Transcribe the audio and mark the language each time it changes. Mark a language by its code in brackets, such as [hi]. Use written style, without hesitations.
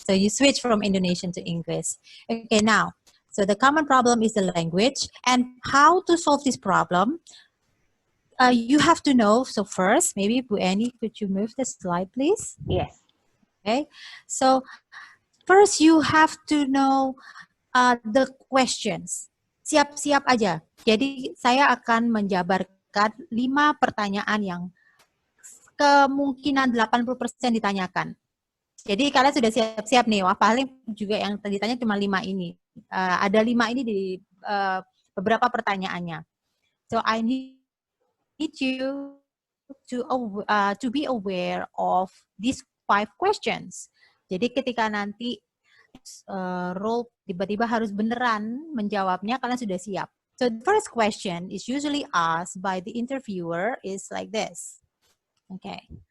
[en] So you switch from Indonesian to English. Okay, now, so the common problem is the language, and how to solve this problem. You have to know, so first, maybe Bu Eni, could you move the slide, please? Yes. Okay, so first you have to know the questions. [id] Siap-siap aja. Jadi saya akan menjabarkan 5 pertanyaan yang kemungkinan 80% ditanyakan. Jadi kalian sudah siap-siap nih, wah paling juga yang ditanya cuma 5 ini. Ada 5 ini di beberapa pertanyaannya. [en] So I need you to be aware of these 5 questions. [id] Jadi ketika nanti role tiba-tiba harus beneran menjawabnya, kalian sudah siap. [en] So the first question is usually asked by the interviewer is like this. Okay.